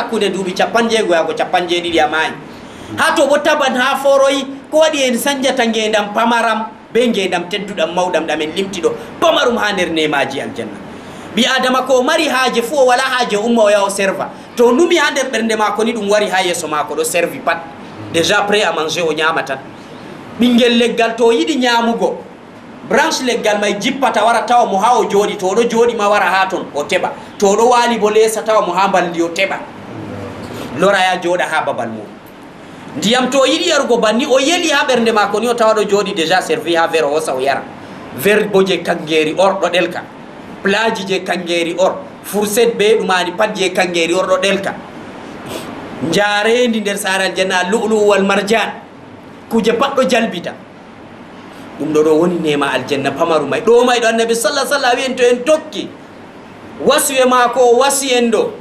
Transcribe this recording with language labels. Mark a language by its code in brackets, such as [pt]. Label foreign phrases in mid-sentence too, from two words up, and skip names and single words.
[ff] hakkude duuɓi 16 yago 17 a maayi ha to bo taban ha foroyi ko waɗi en sañjata ngendam pamaram be ngendam tedduɗam mawɗam ɗamen limtiɗo pamarum ha nder nemaji aljanna ɓi adama ko mari haaje fuu o wala haaje umma o yaha o serva to numi ha nder ɓernde mako ni ɗum wari ha yeeso mako ɗo servi pat [fr] déjà prêt à manger [ff] o ñama tan ɓinguel leggal to yiɗi ñamugo branche leggal may jippata wara tawa mo ha o jooɗi to oɗo jooɗi ma wara ha ton o teɓa to oɗo waali bo leesa tawa mo ha mbaldi o teɓa lora ya jooɗa ha babal mum ndiyam to yiɗi yarugo banni o yeli ha ɓernde mako ni o tawa ɗo jooɗi [fr] déjà servi [ff] ha verre o hosa o yara verre bo je kangeri or ɗo ɗelka plaji je kangeri or fourchette be ɗumani pat je kangeri or ɗo ɗelka jarendi nder sare aljanna [ar] لؤلؤ والمرجان [ff] kuje pat ɗo jalbita ɗum ɗo ɗo woni nema aljanna pamaru may ɗo may ɗo annabi [ar] صلى الله عليه وسلم [ff] wiyen to en tokki wasiwe mako o wasi en ɗo